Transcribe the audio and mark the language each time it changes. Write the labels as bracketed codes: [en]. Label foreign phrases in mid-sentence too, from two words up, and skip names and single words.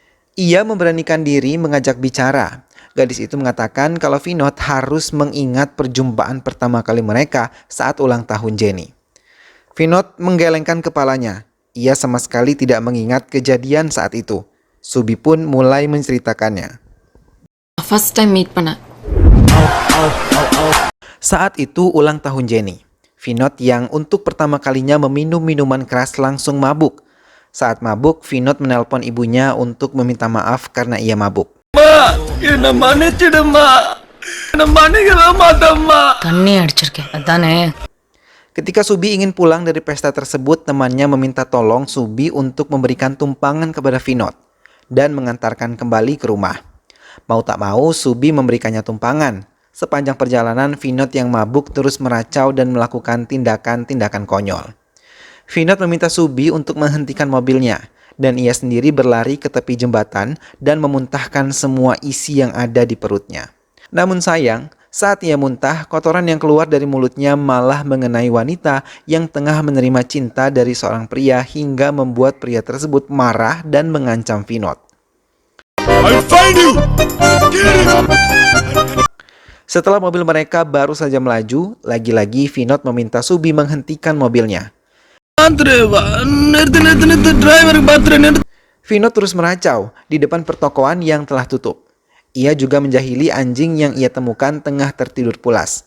[id] Ia memberanikan diri mengajak bicara Gadis itu mengatakan kalau Vinod harus mengingat perjumpaan pertama kali mereka saat ulang tahun Jenny. Vinod menggelengkan kepalanya. Ia sama sekali tidak mengingat kejadian saat itu. Subi pun mulai menceritakannya. [en] First time meet பண்ண. [id] Saat itu ulang tahun Jenny. Vinod yang untuk pertama kalinya meminum minuman keras langsung mabuk. Saat mabuk, Vinod menelpon ibunya untuk meminta maaf karena ia mabuk. [ta] தண்ணி அடிச்சிருக்கேன் அதானே. [id] Ketika Subi ingin pulang dari pesta tersebut, temannya meminta tolong Subi untuk memberikan tumpangan kepada Vinod dan mengantarkan kembali ke rumah. Mau tak mau, Subi memberikannya tumpangan. Sepanjang perjalanan, Vinod yang mabuk terus meracau dan melakukan tindakan-tindakan konyol. Vinod meminta Subi untuk menghentikan mobilnya, dan ia sendiri berlari ke tepi jembatan dan memuntahkan semua isi yang ada di perutnya. Namun sayang, saat ia muntah, kotoran yang keluar dari mulutnya malah mengenai wanita yang tengah menerima cinta dari seorang pria hingga membuat pria tersebut marah dan mengancam Vinod. [en] I'll find you! Get him! [id] Setelah mobil mereka baru saja melaju, lagi-lagi Vinod meminta Subi menghentikan mobilnya. Vinod terus meracau di depan pertokoan yang telah tutup. Ia juga menjahili anjing yang ia temukan tengah tertidur pulas.